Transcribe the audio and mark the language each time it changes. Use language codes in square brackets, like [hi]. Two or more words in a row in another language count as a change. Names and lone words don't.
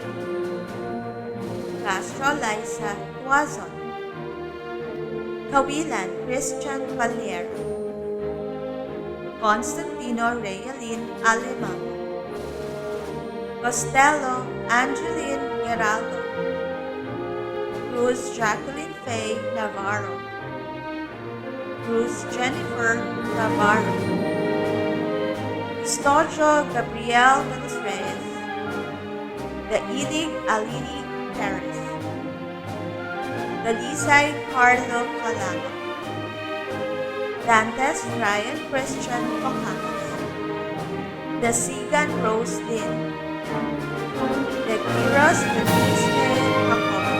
[tl] Castro Liza Tuazon. Kawilan Christian Valera. Constantino Realin Alemang. Costello Angeline Geraldo. Cruz Jacqueline Faye Navarro. Cruz Jennifer Navarro. Custodio Gabriel de los Reyes. The Ilig Alini Perez. The Lisay Carlo Calama. Dantes Ryan Christian Ocanos. The Sigan Rose Lynn. The Quiros Denise Jacobo.